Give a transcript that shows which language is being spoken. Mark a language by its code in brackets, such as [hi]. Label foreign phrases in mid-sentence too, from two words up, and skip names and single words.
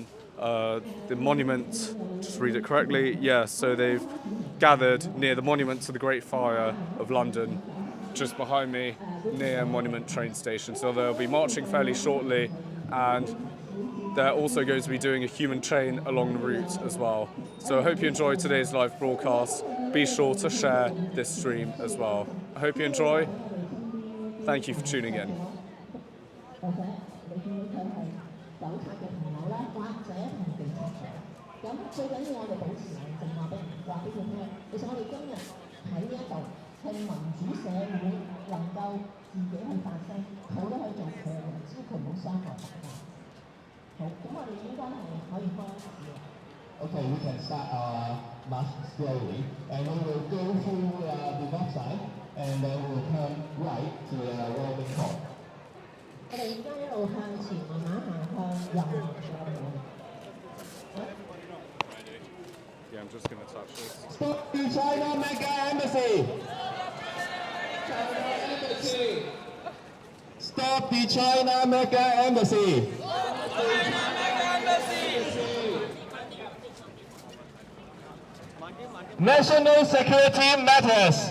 [en] The monument, just read it correctly, yes, so they've gathered near the monument to the Great Fire of London, just behind me, near Monument train station. So they'll be marching fairly shortly, and they're also going to be doing a human chain along the route as well. So I hope you enjoyed today's live broadcast. Be sure to share this stream as well. I hope you enjoy. Thank you for tuning in. [yue] 走拆嘅朋友咧，或者同地拆牆。咁最緊要我哋保持冷靜，話俾佢聽。其實我哋今日喺呢一度係民主社會，能夠自己去發聲，佢都可以做佢嘅，只要佢唔好傷害大家。好，咁我哋應該係可以開始啦。 [en] Okay, we can start our march slowly, and we will go through the north side, and then we will turn right to the Roman Court. [yue] 我哋而家一路向前，慢慢行向右行上去。 [en] Yeah, I'm just going to touch this. Stop the China Mega Embassy! Stop the China Mega Embassy! National security matters!